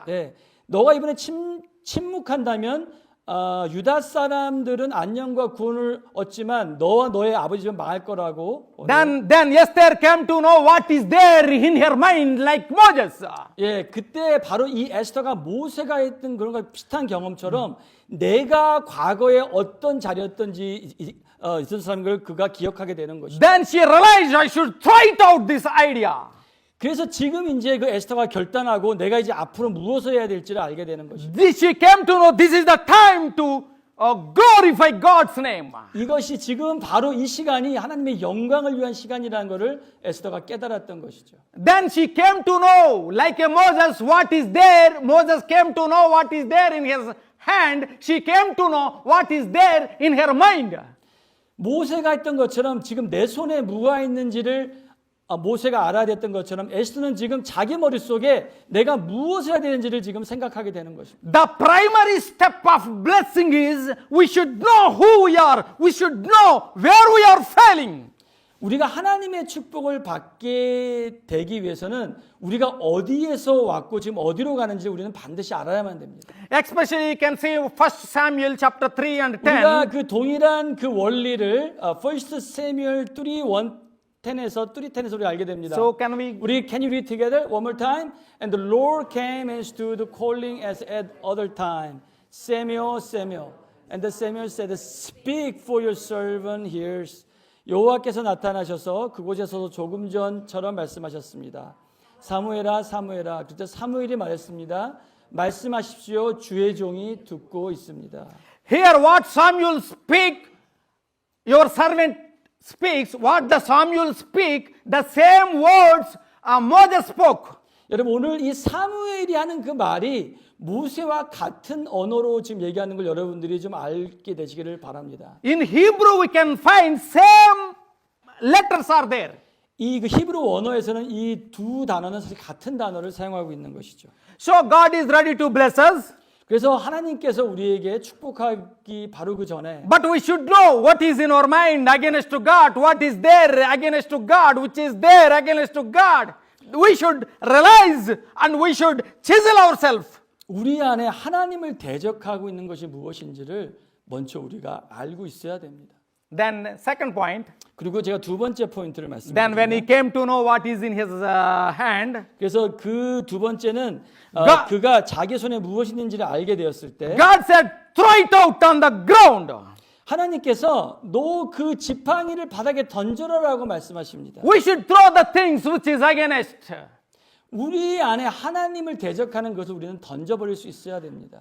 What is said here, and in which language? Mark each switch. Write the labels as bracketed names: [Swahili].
[Korean] 네, 너가 이번에 침묵한다면 유다 사람들은 안녕과 구원을 얻지만 너와 너의 아버지 집은 망할 거라고. [English] Then Esther came to know what is there in her mind like Moses. [Korean] 예, 그때 바로 이 에스더가 모세가 했던 그런 거 비슷한 경험처럼 내가 과거에 어떤 자리였던지 있었던 사람을 그가 기억하게 되는 것이죠. [English] Then she realized I should try it out this idea. [Korean] 그래서 지금 이제 그 에스더가 결단하고 내가 이제 앞으로 무엇을 해야 될지를 알게 되는 것이죠. [English] She came to know this is the time to glorify God's name. [Korean] 이것이 지금 바로 이 시간이 하나님의 영광을 위한 시간이라는 것을 에스더가 깨달았던 것이죠. [English] Then she came to know, like a Moses, what is there. Moses came to know what is there in his hand. She came to know what is there in her mind. [Korean] 모세가 했던 것처럼 지금 내 손에 무가 있는지를 모세가 알아야 됐던 것처럼 에스더는 지금 자기 머릿속에 내가 무엇을 해야 되는지를 지금 생각하게 되는 것입니다. [English] The primary step of blessing is we should know who we are. We should know where we are failing. [Korean] 우리가 하나님의 축복을 받게 되기 위해서는 우리가 어디에서 왔고 지금 어디로 가는지 우리는 반드시 알아야만 됩니다. [English] Especially you can see 1 Samuel chapter 3 and 10. [Korean] 우리가 그 동일한 그 원리를 1 Samuel 3:10에서 우리 알게 됩니다. [English] So can we can you read together one more time? And the Lord came and stood calling as at other time, Samuel, Samuel. And the Samuel said, Speak, for your servant hears. [Korean] 여호와께서 나타나셔서 그곳에서 조금 전처럼 말씀하셨습니다. 사무엘아, 사무엘아. 그때 사무엘이 말했습니다. 말씀하십시오. 주의 종이 듣고 있습니다. [English] hear what Samuel speak? Your servant speaks. What the Samuel speak? The same words Moses spoke. [Korean] 여러분 오늘 이 사무엘이 하는 그 말이 모세와 같은 언어로 지금 얘기하는 걸 여러분들이 좀 알게 되시기를 바랍니다. [English] In Hebrew we can find same letters are there. [Korean] 이 그 히브리 언어에서는 이 두 단어는 사실 같은 단어를 사용하고 있는 것이죠. [English] So God is ready to bless us. [Korean] 그래서 하나님께서 우리에게 축복하기 바로 그 전에 [English] But we should know what is in our mind against to God, what is there against to God, which is there against to God. We should realize and we should chisel ourselves. [Korean] 우리 안에 하나님을 대적하고 있는 것이 무엇인지를 먼저 우리가 알고 있어야 됩니다. [English] Then second point, [Korean] 그리고 제가 두 번째 포인트를 [English] then when he [Korean] 말씀드립니다. [English] came to know what is in his hand, [Korean] 그래서 그 두 번째는 [English] God- [Korean] 그가 자기 손에 무엇이 있는지를 알게 되었을 때 [English] God said, throw it out on the ground. [Korean] 하나님께서 너 그 지팡이를 바닥에 던져라라고 말씀하십니다. [English] We should throw the things which is against. [Korean] 우리 안에 하나님을 대적하는 것을 우리는 던져버릴 수 있어야 됩니다.